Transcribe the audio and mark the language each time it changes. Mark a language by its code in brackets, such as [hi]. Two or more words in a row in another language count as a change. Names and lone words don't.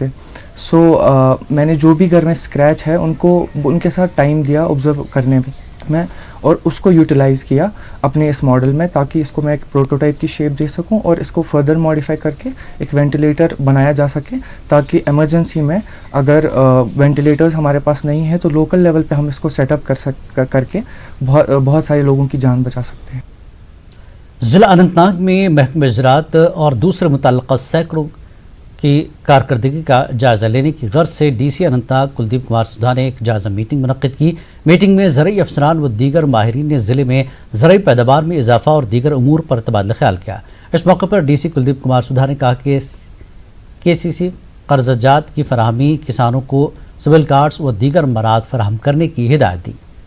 [ur] سو میں نے جو بھی گھر میں اسکریچ ہے ان کے ساتھ ٹائم دیا آبزرو کرنے میں، اور اس کو یوٹیلائز کیا اپنے اس ماڈل میں، تاکہ اس کو میں ایک پروٹوٹائپ کی شیپ دے سکوں اور اس کو فردر ماڈیفائی کر کے ایک وینٹیلیٹر بنایا جا سکے، تاکہ ایمرجنسی میں اگر وینٹیلیٹرز ہمارے پاس نہیں ہیں تو لوکل لیول پہ ہم اس کو سیٹ اپ کر کے بہت سارے لوگوں کی جان بچا سکتے ہیں۔ ضلع اننت ناگ میں محکمہ زراعت اور دوسرے متعلقہ سینکڑوں کی کارکردگی کا جائزہ لینے کی غرض سے ڈی سی اننت ناگ کلدیپ کمار سدھا نے ایک جائزہ میٹنگ منعقد کی۔ میٹنگ میں زرعی افسران و دیگر ماہرین نے ضلع میں زرعی پیداوار میں اضافہ اور دیگر امور پر تبادلہ خیال کیا۔ اس موقع پر ڈی سی کلدیپ کمار سدھا نے کہا کہ KCC قرضہ جات کی فراہمی، کسانوں کو سول کارڈز و دیگر مراد فراہم کرنے کی ہدایت دی۔